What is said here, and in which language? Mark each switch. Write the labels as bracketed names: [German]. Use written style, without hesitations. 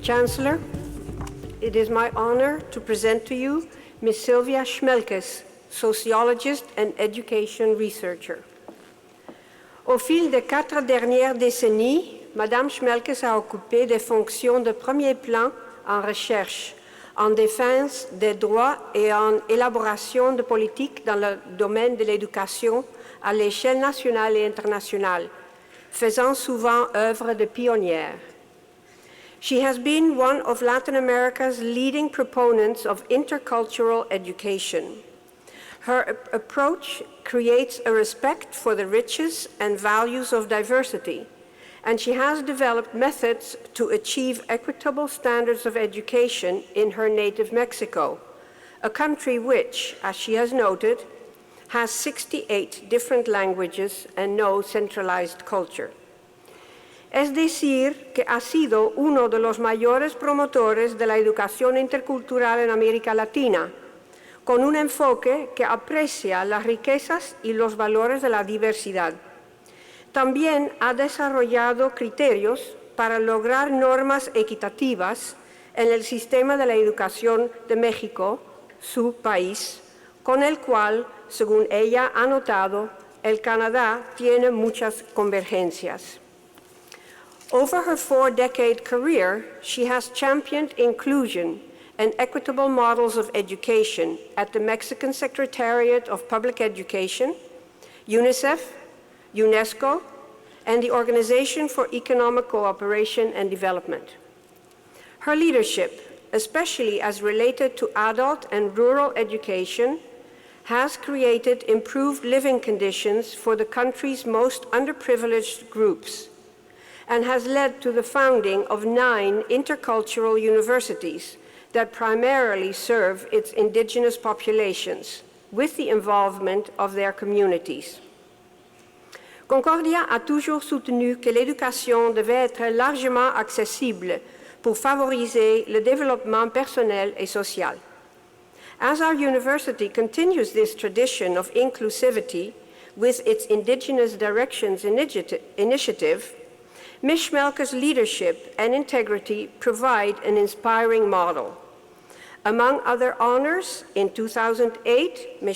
[English] Chancellor, it is my honor to present to you Ms. Sylvia Schmelkes, sociologist and education researcher. [French] Au fil des 4 dernières décennies, Madame Schmelkes a occupé des fonctions de premier plan en recherche, en défense des droits et en élaboration de politiques dans le domaine de l'éducation à l'échelle nationale et internationale, faisant souvent œuvre de pionnière. [English] She has been one of Latin America's leading proponents of intercultural education. Her approach creates a respect for the riches and values of diversity, and she has developed methods to achieve equitable standards of education in her native Mexico, a country which, as she has noted, has 68 different languages and no centralized culture. [Spanish] Es decir, que ha sido uno de los mayores promotores de la educación intercultural en América Latina, con un enfoque que aprecia las riquezas y los valores de la diversidad. También ha desarrollado criterios para lograr normas equitativas en el sistema de la educación de México, su país, con el cual, según ella ha notado, el Canadá tiene muchas convergencias. [English] Over her 4-decade career, she has championed inclusion and equitable models of education at the Mexican Secretariat of Public Education, UNICEF, UNESCO, and the Organization for Economic Cooperation and Development. Her leadership, especially as related to adult and rural education, has created improved living conditions for the country's most underprivileged groups, and has led to the founding of 9 intercultural universities that primarily serve its indigenous populations, with the involvement of their communities. [French] Concordia a toujours soutenu que l'éducation devait être largement accessible pour favoriser le développement personnel et social. [English] As our university continues this tradition of inclusivity with its Indigenous Directions initiative, Ms. Schmelkes' leadership and integrity provide an inspiring model. Among other honors, in 2008, Ms.